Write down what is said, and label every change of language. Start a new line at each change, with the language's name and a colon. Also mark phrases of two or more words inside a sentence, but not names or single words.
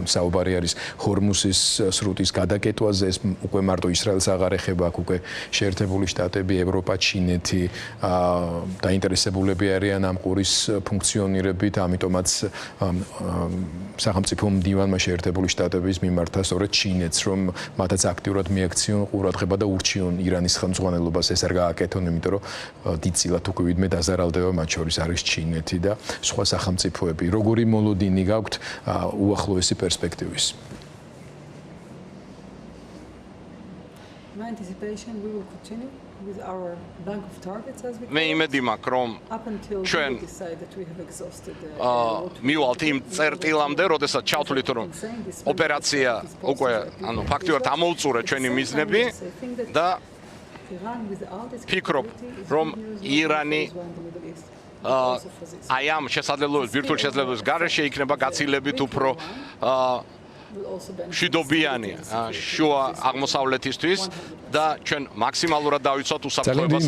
Georgian: საუბარი არის ჰორმუსის სრუტის გადაკეტვაზე, ეს უკვე მარტო ისრაელს აღარ ეხება, აქ უკვე შეერთებული შტატები, ევროპა, ჩინეთი დაინტერესებულები არიან ამ ყურის ფუნქციონირებით, ამიტომაც სახელმწიფო მდივანმა შეერთებული შტატების მიმართა სწორედ ჩინეთს, რომ მათაც აქტიურად მიაქციონ ყურადღება და ურჩიონ ირანის ხელმძღვანელობას ეს არ გააკეთონ, იმიტომ რომ დიდწილად უკვე ვიდმე დაზარალდება მათ შორის არის ჩინეთი და სხვა სახელმწიფოები. როგორი მოლოდინი გაქვთ უახლოესი პერსპექტივის?
English: My anticipation, we will continue with our bank of targets as we
Georgian: მე
English: call it,
Georgian: იმედი მაქვს რომ
English: up until
Georgian: ჩვენ,
English: we decide that we have exhausted
Georgian: მივალთ იმ წერტილამდე, როდესაც ჩავთვლით რომ ოპერაცია უკვე ანუ ფაქტიურად ამოუწურა ჩვენი მიზნები და ფიქრობ რომ ირანი აი ამ შესაძლებლობის ბირთვულ შესაძლებლობის გარეშე იქნება გაცილებით უფრო მშვიდობიანი შუა აღმოსავლეთისთვის და ჩვენ მაქსიმალურად დავიცვათ უსაფრთხოებას ამ რეგიონში.